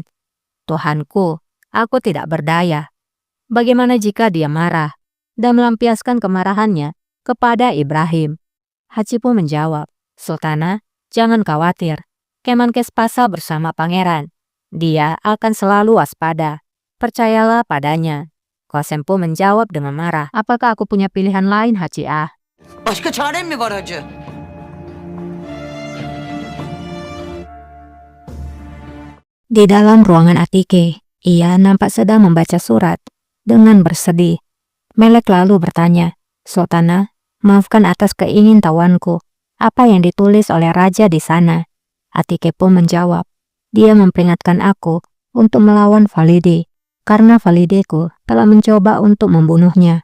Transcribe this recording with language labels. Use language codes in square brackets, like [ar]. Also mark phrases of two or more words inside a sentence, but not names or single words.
[id] Tuhanku, aku tidak berdaya. Bagaimana jika dia marah dan melampiaskan kemarahannya kepada Ibrahim? Haji pun menjawab, Sultana, jangan khawatir. Kemenkes Pasa bersama pangeran. Dia akan selalu waspada. Percayalah padanya. Qasem pun menjawab dengan marah, apakah aku punya pilihan lain, Haji Ah? [tr] Başka çarem mi var hacı? [id] Di dalam ruangan Atike, ia nampak sedang membaca surat dengan bersedih. Melek lalu bertanya, Sultana, maafkan atas keingintahuanku. Apa yang ditulis oleh raja di sana? Atike pun menjawab, dia memperingatkan aku untuk melawan Valide, karena Valideku telah mencoba untuk membunuhnya.